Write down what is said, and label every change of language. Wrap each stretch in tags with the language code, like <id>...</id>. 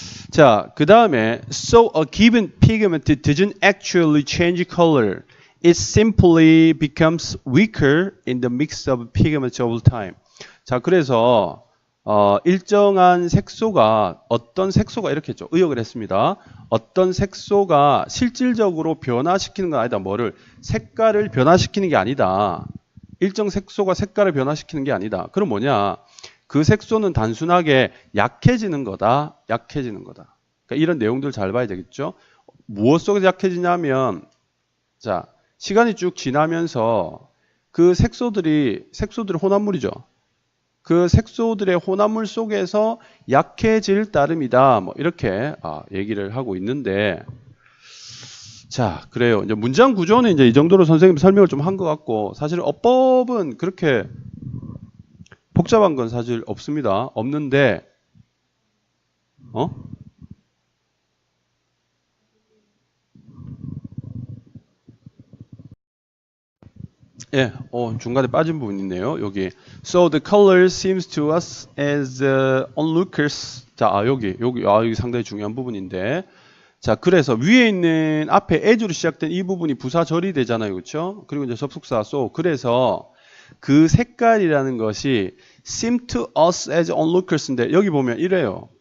<ko>자, 그 다음에</ko> <en>so a given pigment doesn't actually change color. It simply becomes weaker in the mix of pigments over time.</en> <ko>자, 그래서 일정한 색소가 어떤 색소가 이렇게 했죠. 의역을 했습니다. 어떤 색소가 실질적으로 변화시키는 건 아니다. 뭐를? 색깔을 변화시키는 게 아니다. 일정 색소가 색깔을 변화시키는 게 아니다. 그럼 뭐냐? 그 색소는 단순하게 약해지는 거다. 약해지는 거다. 그러니까 이런 내용들 잘 봐야 되겠죠. 무엇 속에서 약해지냐면 자, 시간이 쭉 지나면서 그 색소들이 혼합물이죠. 그 색소들의 혼합물 속에서 약해질 따름이다. 뭐 이렇게 얘기를 하고 있는데 자, 그래요. 이제 문장 구조는 이제 이 정도로 선생님 설명을 좀 한 것 같고 사실 어법은 그렇게 복잡한 건 사실 없습니다. 없는데 예, 중간에 빠진 부분이 있네요. 여기.</ko> <en>So the color seems to us as onlookers.</en> <ko>자, 여기 상당히 중요한 부분인데. 자, 그래서 위에 있는 앞에 as로 시작된 이 부분이 부사절이 되잖아요. 그렇죠? 그리고 이제 접속사 so. 그래서 그 색깔이라는 것이</ko> <en>seem to us as onlookers</en> <ko>인데 여기 보면 이래요.</ko>